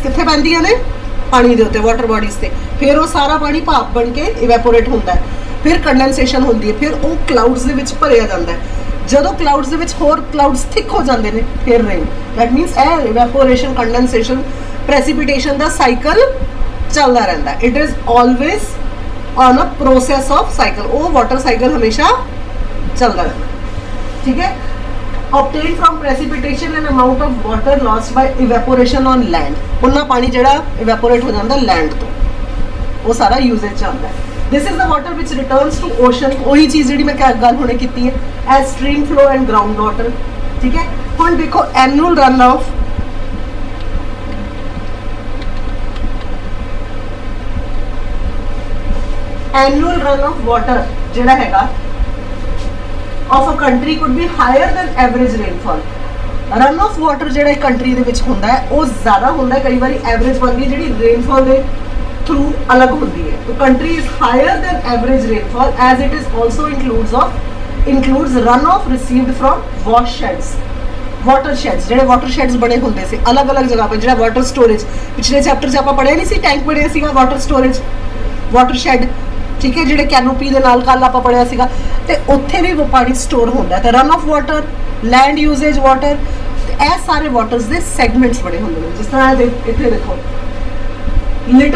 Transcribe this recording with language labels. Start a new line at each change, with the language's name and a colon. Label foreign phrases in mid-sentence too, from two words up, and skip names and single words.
Punjabi: ਕਿੱਥੇ ਪੈਂਦੀਆਂ ਨੇ ਪਾਣੀ ਦੇ ਉੱਤੇ,
English: water bodies
Punjabi: ਤੇ, ਫਿਰ ਉਹ ਸਾਰਾ ਪਾਣੀ ਭਾਪ ਬਣ ਕੇ ਇਵੈਪੋਰੇਟ ਹੁੰਦਾ ਹੈ, ਫਿਰ ਕੰਡੈਂਸੇਸ਼ਨ ਹੁੰਦੀ ਹੈ, ਫਿਰ ਉਹ ਕਲਾਊਡਸ ਦੇ ਵਿੱਚ ਭਰਿਆ ਜਾਂਦਾ ਹੈ, ਜਦੋਂ ਕਲਾਊਡਸ ਦੇ ਵਿੱਚ ਹੋਰ
English: clouds thick
Punjabi: ਹੋ ਜਾਂਦੇ ਨੇ ਫਿਰ ਰੇਨ,
English: that means
Punjabi: ਇਹ
English: evaporation, condensation, precipitation
Punjabi: ਦਾ ਸਾਈਕਲ ਚੱਲਦਾ ਰਹਿੰਦਾ,
English: it is always on a process of cycle,
Punjabi: ਉਹ
English: water cycle
Punjabi: ਹਮੇਸ਼ਾ ਚੱਲਦਾ ਰਹਿੰਦਾ, ਠੀਕ ਹੈ।
English: obtained from precipitation and amount of water lost by evaporation on land,
Punjabi: ਉਹਨਾਂ ਪਾਣੀ ਜਿਹੜਾ ਇਵੈਪੋਰੇਟ ਹੋ ਜਾਂਦਾ ਲੈਂਡ ਤੋਂ ਉਹ ਸਾਰਾ ਯੂਜ਼ੇਜ ਚ ਆਉਂਦਾ ਹੈ।
English: This is the water which returns to ocean,
Punjabi: ਉਹੀ ਚੀਜ਼ ਜਿਹੜੀ ਮੈਂ ਗੱਲ ਹੁਣੇ ਕੀਤੀ ਹੈ,
English: as stream flow and ground water,
Punjabi: ਠੀਕ ਹੈ। ਹੁਣ ਦੇਖੋ
English: annual run off water
Punjabi: ਜਿਹੜਾ ਹੈਗਾ
English: of a country could be higher than average rainfall। run off water
Punjabi: ਜਿਹੜਾ ਇੱਕ ਕੰਟਰੀ ਦੇ ਵਿੱਚ ਹੁੰਦਾ ਹੈ ਉਹ ਜ਼ਿਆਦਾ ਹੁੰਦਾ ਹੈ, ਕਈ ਵਾਰੀ ਐਵਰੇਜ ਬਣਦੀ ਹੈ ਜਿਹੜੀ ਰੇਨਫਾਲ ਦੇ ਥਰੂ ਅਲੱਗ ਹੁੰਦੀ ਹੈ, ਤਾਂ
English: country is higher than average rainfall as it is also includes runoff received from washsheds, water sheds,
Punjabi: ਜਿਹੜੇ
English: water sheds
Punjabi: ਬਣੇ ਹੁੰਦੇ ਸੀ ਅਲੱਗ-ਅਲੱਗ ਜਗ੍ਹਾ 'ਤੇ, ਜਿਹੜਾ
English: water storage
Punjabi: ਪਿਛਲੇ ਚੈਪਟਰ 'ਚ ਆਪਾਂ ਪੜ੍ਹਿਆ ਨਹੀਂ ਸੀ, ਟੈਂਕ ਪੜ੍ਹਿਆ ਸੀਗਾ
English: water storage, water shed,
Punjabi: ਠੀਕ ਹੈ, ਜਿਹੜੇ ਕੈਨੋਪੀ ਦੇ ਨਾਲ ਕੱਲ ਆਪਾਂ ਪੜ੍ਹਿਆ ਸੀਗਾ, ਤੇ ਉੱਥੇ ਵੀ ਉਹ ਪਾਣੀ ਸਟੋਰ ਹੁੰਦਾ। ਤੇ
English: run off water, land usage water,
Punjabi: ਇਹ ਸਾਰੇ ਵਾਟਰਸ ਦੇ ਸੈਗਮੈਂਟਸ ਬਣੇ ਹੁੰਦੇ ਨੇ, ਜਿਸ ਤਰ੍ਹਾਂ ਇੱਥੇ ਦੇਖੋ ਲੀਟਰ